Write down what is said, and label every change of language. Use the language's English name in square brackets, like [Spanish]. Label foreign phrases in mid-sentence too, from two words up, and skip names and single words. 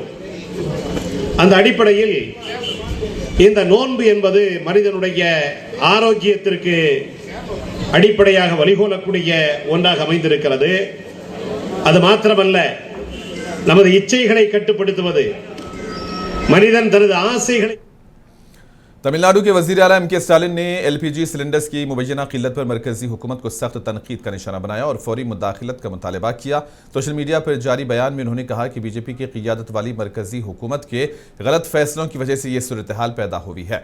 [Tamil] அந்த அடிப்படையில் இந்த நோன்பு என்பது மனிதனுடைய ஆரோக்கியத்திற்கு அடிப்படையாக வழிகோலக்கூடிய ஒன்றாக அமைந்திருக்கிறது. அது மாத்திரமல்ல, நமது இச்சைகளை கட்டுப்படுத்துவது, மனிதன் தனது ஆசைகளை [Urdu] تمل ناڈو کے وزیر اعلیٰ ایم کے اسٹالن نے [English] LPG cylinders [Urdu] کی مبینہ قلت پر مرکزی حکومت کو سخت تنقید کا نشانہ بنایا اور فوری مداخلت کا مطالبہ کیا. [English] social media [Urdu] پر جاری بیان میں انہوں نے کہا کہ بی جے پی کی قیادت والی مرکزی حکومت کے غلط فیصلوں کی وجہ سے یہ صورتحال پیدا ہوئی ہے.